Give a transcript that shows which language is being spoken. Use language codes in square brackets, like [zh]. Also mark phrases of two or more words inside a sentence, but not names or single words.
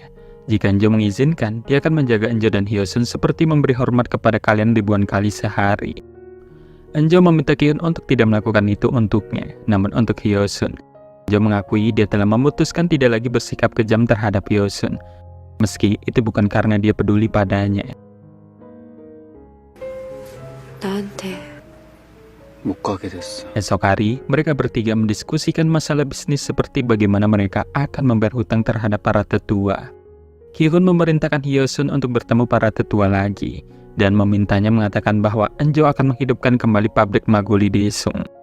[id] Jika Anjo mengizinkan, dia akan menjaga Anjo dan Hyosun seperti memberi hormat kepada kalian ribuan kali sehari. Anjo meminta Ki-hun untuk tidak melakukan itu untuknya, namun untuk Hyosun. Anjo mengakui dia telah memutuskan tidak lagi bersikap kejam terhadap Hyosun, meski itu bukan karena dia peduli padanya. [ko] 나한테 못 가게 됐어. [id] Esok hari, mereka bertiga mendiskusikan masalah bisnis seperti bagaimana mereka akan membayar hutang terhadap para tetua. Ki-hun memerintahkan Hyosun untuk bertemu para tetua lagi, dan memintanya mengatakan bahwa Anjo akan menghidupkan kembali pabrik Magoli Daesung.